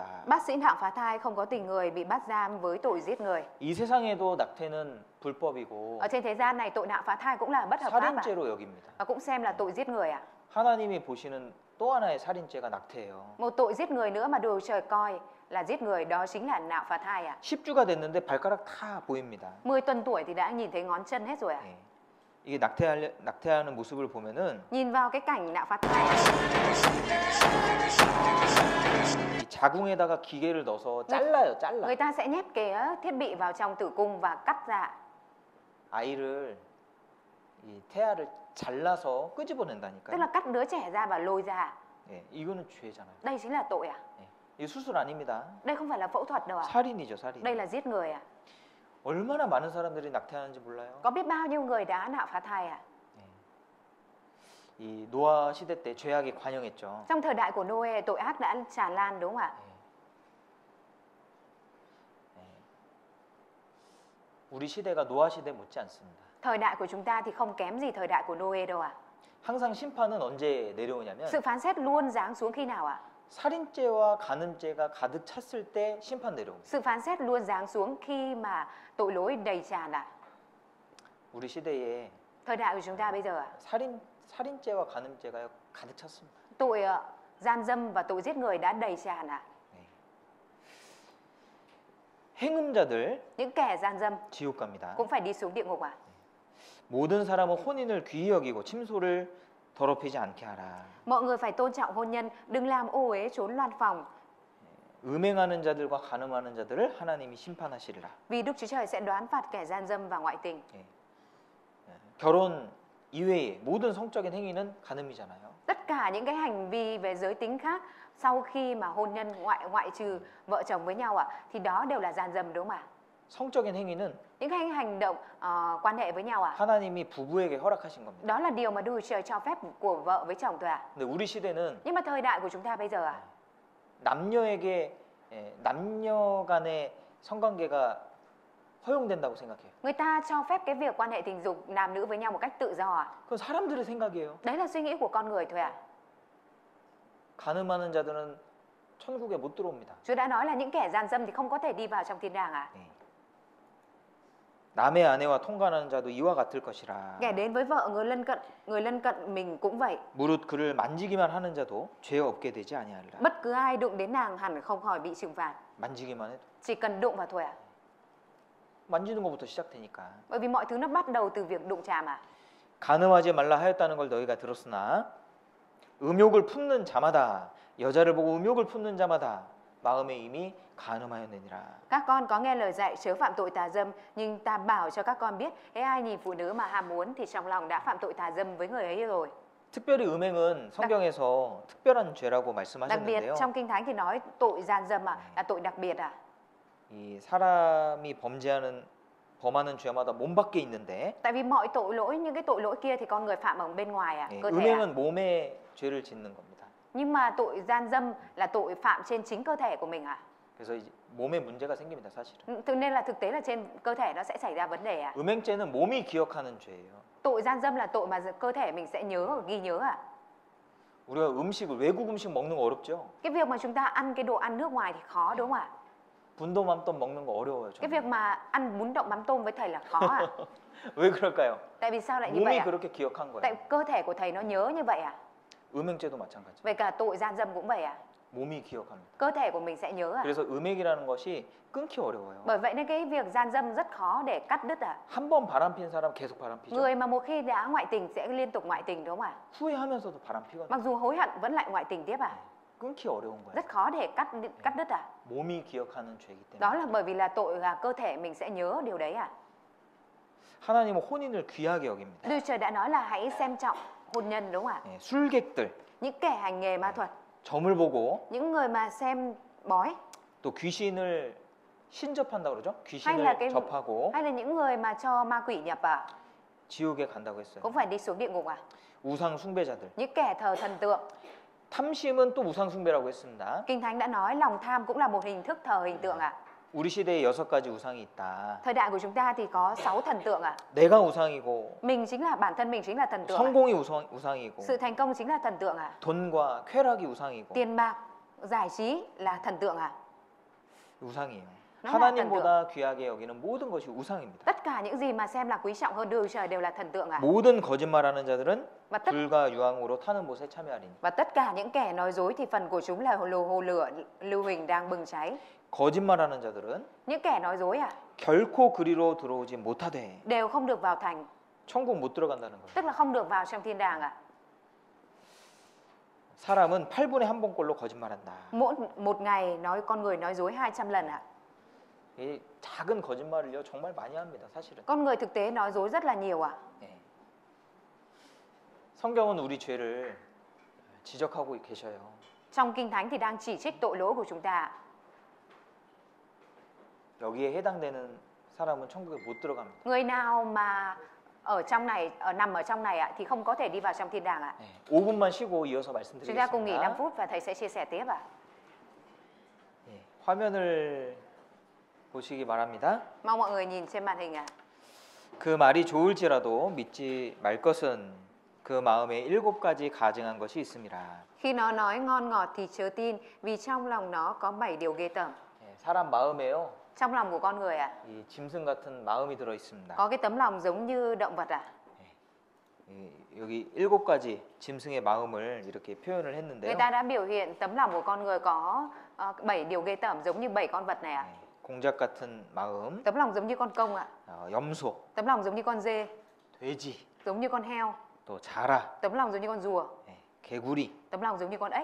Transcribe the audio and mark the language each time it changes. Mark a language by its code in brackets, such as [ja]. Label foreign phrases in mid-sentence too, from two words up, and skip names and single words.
[vi] Bác sĩ nạo phá thai không có tình người bị bắt giam với tội giết người. [ko] 이 세상에도 낙태는 불법이고 [vi] Ở trên thế gian này tội nạo phá thai cũng là bất hợp pháp à? [ko] 살인죄로 여깁니다. [vi] Và cũng xem là tội giết người à? [ko] 하나님이 보시는 또 하나의 살인죄가 낙태예요. [vi] Một tội giết người nữa mà Đức Trời coi là giết người, đó chính là nạo phá thai à? [ko] 10주가 됐는데 발가락 다 보입니다. [vi] 10 tuần tuổi thì đã nhìn thấy ngón chân hết rồi à? [ko] 예. 이게 낙태하는 모습을 보면은 [vi] Nhìn vào cái cảnh nạo phá thai, [ko] 이 자궁에다가 기계를 넣어서 잘라요, 잘라. [vi] người ta sẽ nhét cái thiết bị vào trong tử cung và cắt ra. [ko] 아이를 이 태아를 잘라서 [vi] Tức [ko] 끄집어낸다니까요. [vi] là cắt đứa trẻ ra và lôi ra. [ko] 예, 이거는 죄잖아요. [vi] Đây chính là tội à? [ko] 예, 이 수술 아닙니다. [vi] Đây không phải là phẫu thuật đâu à? [ko] 살인이죠, 살인. [vi] Đây là giết người à? [ko] 얼마나 많은 사람들이 낙태하는지 몰라요. [vi] Có biết bao nhiêu người đã nạo phá thai à? [ko] 이 노아 시대 때 죄악이 관영했죠. [vi] Trong thời đại của Noe, tội ác đã tràn lan đúng không ạ? [ko] 우리 시대가 노아 시대 못지 않습니다. [vi] Thời đại của chúng ta thì không kém gì thời đại của Noe đâu ạ. [ko] 항상 심판은 언제 내려오냐면 [vi] Sự phán xét luôn giáng xuống khi nào ạ? [ko] 살인죄와 간음죄가 가득 찼을 때 심판 내려옵니다. [vi] Sự phán xét luôn giáng xuống khi mà tội lỗi đầy tràn ạ. [ko] 우리 시대에 [vi] Thời đại của chúng ta bây giờ ạ, [ko] 살인죄와 간음죄가 가득 찼습니다. [vi] tội gian dâm và tội giết người đã đầy tràn ạ. [ko] 행음자들 [vi] Những kẻ gian dâm [ko] 지옥 갑니다. [vi] cũng phải đi xuống địa ngục ạ. [ko] 모든 사람은 혼인을 귀히 여기고 침소를 더럽히지 않게 하라. [vi] Mọi người phải tôn trọng hôn nhân, đừng làm ô uế trốn loan phòng. [ko] 음행하는 자들과 간음하는 자들을 하나님이 심판하시리라. [vi] Vì Đức Chúa Trời sẽ đoán phạt kẻ gian dâm và ngoại tình. [ko] 결혼 이외의 모든 성적인 행위는 간음이잖아요. [vi] Tất cả những cái hành vi về giới tính khác sau khi mà hôn nhân ngoại trừ vợ chồng với nhau ạ, thì đó đều là gian dâm đúng không ạ? [ko] 성적인 행위는 [vi] Những cái hành động quan hệ với nhau ạ, [ko] 하나님이 부부에게 허락하신 겁니다. [vi] đó là điều mà Đức Chúa Trời cho phép của vợ với chồng thôi ạ. [ko] 근데 우리 시대는 [vi] Nhưng mà thời đại của chúng ta bây giờ ạ, [ko] 남녀에게 남녀 간의 성관계가 허용된다고 생각해요. [vi] người ta cho phép cái việc quan hệ tình dục nam nữ với nhau một cách tự do ạ. [ko] 그건 사람들의 생각이에요. [vi] Đấy là suy nghĩ của con người thôi ạ. [ko] 간음하는 자들은 천국에 못 들어옵니다. [vi] Chúa đã nói là những kẻ gian dâm thì không có thể đi vào trong thiên đàng ạ. [ko] 남의 아내와 통관하는 자도 이와 같을 것이라. [vi] Kẻ đến với vợ người lân cận mình cũng vậy. [ko] 무릇 그를 만지기만 하는 자도 죄 없게 되지 아니하리라. [vi] Bất cứ ai đụng đến nàng hẳn không khỏi bị trừng phạt. [ko] 만지기만 해도 [vi] Chỉ cần đụng vào thôi ạ. [ko] 만지는 것부터 시작되니까. [vi] Bởi vì mọi thứ nó bắt đầu từ việc đụng chạm ạ. [ko] 간음하지 말라 하였다는 걸 너희가 들었으나 음욕을 품는 자마다 여자를 보고 음욕을 품는 자마다 마음에 이미 간음하였느니라. [vi] Các con có nghe lời dạy chớ phạm tội tà dâm, nhưng ta bảo cho các con biết, hễ ai nhìn phụ nữ mà ham muốn thì trong lòng đã phạm tội tà dâm với người ấy rồi. [ko] 특별히 음행은 성경에서 특별한 죄라고 [vi] Đặc biệt [ko] 말씀하셨는데요. [vi] trong Kinh Thánh thì nói tội gian dâm là tội đặc biệt ạ. [ko] 이 사람이 범하는 죄마다 몸 밖에 있는데 [vi] Tại vì mọi tội lỗi, những cái tội lỗi kia thì con người phạm ở bên ngoài [ko] 예, [vi] cơ thể [ko] 음행은 몸에 죄를 짓는 겁니다. [vi] Nhưng mà tội gian dâm là tội phạm trên chính cơ thể của mình ạ. [ko] 그래서 이제 몸에 문제가 생깁니다, 사실은. [vi] Thế nên là thực tế là trên cơ thể nó sẽ xảy ra vấn đề ạ. [ko] 음행죄는 몸이 기억하는 죄예요. [vi] Tội gian dâm là tội mà cơ thể mình sẽ nhớ, ghi nhớ ạ. [ko] 우리가 외국 음식 먹는 거 어렵죠? [vi] Cái việc mà chúng ta ăn cái đồ ăn nước ngoài thì khó đúng không ạ? [ko] 분도맘떡 먹는 거 어려워요. [vi] Cái [ko] 저는. [vi] việc mà ăn bún đậu mắm tôm với thầy là khó ạ. [ko] 왜 그럴까요? [vi] Tại vì sao lại như vậy [ko] 몸이 [vi] ạ? [ko] 그렇게 기억한 거예요. [vi] Tại cơ thể của thầy nó nhớ như vậy ạ. [ko] 음행죄도 마찬가지. [vi] Vậy cả tội gian dâm cũng vậy ạ. [ko] 몸이 기억합니다. [vi] Cơ thể của mình sẽ nhớ ạ. [ko] 그래서 음행이라는 것이 끊기 어려워요. [vi] Bởi vậy nên cái việc gian dâm rất khó để cắt đứt ạ. [ko] 한 번 바람핀 사람 계속 바람피죠. [vi] Người mà một khi đã ngoại tình sẽ liên tục ngoại tình đúng không ạ? [ko] 후회하면서도 바람피거든요. [vi] Mặc dù hối hận vẫn lại ngoại tình tiếp ạ. [ko] 끊기 어려운 거예요. [vi] Rất khó để cắt đứt ạ. [ko] 몸이 기억하는 죄이기 때문에. [vi] Đó là bởi vì là tội là cơ thể mình sẽ nhớ điều đấy ạ. [ko] 하나님은 혼인을 귀하게 여깁니다. [vi] Đức Trời đã nói là hãy xem trọng hôn nhân đúng không ạ? [ko] 예, 술객들, [vi] Những kẻ hành nghề ma thuật, [ko] 점을 보고 [vi] những người mà xem bói, [ko] 또 귀신을 신접한다고 그러죠? [vi] hay [ko] 귀신을 [vi] là cái [ko] 접하고 [vi] hay là những người mà cho ma quỷ nhập à, [ko] 지옥에 간다고 했어요. [vi] cũng phải đi xuống địa ngục à? [ko] 우상 숭배자들. [vi] Những kẻ thờ thần tượng. [ko] 탐심은 또 우상 숭배라고 했습니다. [vi] Kinh Thánh đã nói lòng tham cũng là một hình thức thờ hình tượng à? [ko] 우리 시대에 6가지 우상이 있다. [vi] Thời đại của chúng ta thì có 6 thần tượng à? [ko] 내가 우상이고 [vi] Mình chính là bản thân mình chính là thần tượng. À? [ko] 성공이 우상이고 [vi] Sự thành công chính là thần tượng à? [ko] 돈과 쾌락이 우상이고 [vi] Tiền bạc, giải trí là thần tượng à? [ko] 우상이에요. [vi] Nó là [ko] 하나님보다 귀하게 여기는 모든 것이 우상입니다. [vi] Tất cả những gì mà xem là quý trọng hơn Đức Chúa Trời đều là thần tượng à? [ko] 모든 거짓말하는 자들은 [vi] Và tất [ko] 불과 유황으로 타는 못에 참여하리니. [vi] Và tất cả những kẻ nói dối thì phần của chúng là hồ lửa lưu huỳnh đang bừng cháy. [ko] 거짓말하는 자들은 [vi] Những kẻ nói dối à? [ko] 결코 그리로 들어오지 못하되 [vi] Đều không được vào thành. [ko] 천국 못 들어간다는 거예요. [vi] Tức là không được vào trong thiên đàng ạ. [ko] 사람은 8분에 한 번꼴로 거짓말한다. Mỗi một ngày con người nói dối 200 lần ạ. 이 작은 거짓말을요 정말 많이 합니다. 사실은. [vi] Con người thực tế nói dối rất là nhiều ạ. [ko] 네. 성경은 우리 죄를 지적하고 계셔요. [vi] Trong Kinh Thánh thì đang chỉ trích tội lỗi của chúng ta. [ko] 여기에 해당되는 사람은 천국에 못 들어갑니다. [vi] Người nào mà nằm ở trong này ạ thì không có thể đi vào trong thiên đàng ạ. [ko] 네. 5분만 쉬고 이어서 [vi] Chúng ta cùng nghỉ 5 [ko] 말씀드리겠습니다. [vi] phút và thầy sẽ chia sẻ tiếp ạ. [ko] 네. 화면을 보시기 바랍니다. [vi] Mong mọi người nhìn trên màn hình ạ. [ko] 그 말이 좋을지라도 믿지 말 것은 그 마음에 7가지 가증한 것이 있습니다. [vi] Khi nó nói ngon ngọt thì chớ tin, vì trong lòng nó có 7 điều ghê tởm. [ko] 네. 사람 마음에요 [vi] Trong lòng của con người ạ, [ko] 이 짐승 같은 마음이 들어 있습니다. [vi] có cái tấm lòng giống như động vật ạ. [ko] 여기 7가지 짐승의 마음을 이렇게 표현을 [vi] Người [ko] 했는데요. [vi] ta đã biểu hiện tấm lòng của con người có 7 điều ghê tởm giống như 7 con vật này ạ. [ko] 네. 공작 같은 마음, [vi] Tấm lòng giống như con công ạ, [ko] 염소, [vi] tấm lòng giống như con dê, [ko] 돼지, [vi] giống như con heo, [ko] 또 자라, [vi] tấm lòng giống như con rùa, [ko] 네. 개구리, [vi] tấm lòng giống như con ếch,